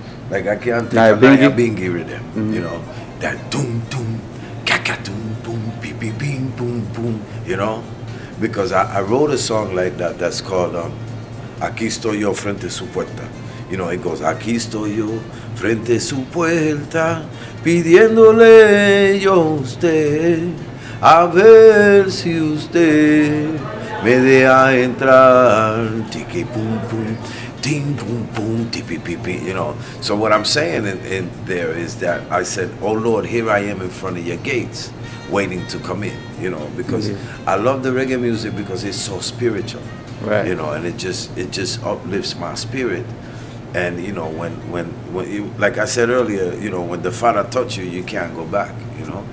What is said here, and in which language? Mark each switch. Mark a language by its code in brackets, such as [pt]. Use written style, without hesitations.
[en] Like I can't think Nah, of Bingy? Bingy rhythm, you know, that doom doom, kaka doom boom, beep beep bing boom boom, you know, because I wrote a song like that that's called [es] Aquí estoy yo frente a su puerta. [en] You know, it goes, [es] aquí estoy yo frente a su puerta, pidiéndole yo a usted, a ver si usted me deja entrar, tiki boom boom. [en] Ding, boom, boom, tippy, pee, you know. So what I'm saying in there is that I said, oh Lord, here I am in front of your gates, waiting to come in, you know, because I love the reggae music because it's so spiritual, Right. you know, and it just uplifts my spirit. And you know, when you, like I said earlier, you know, when the Father touch you, you can't go back, you know.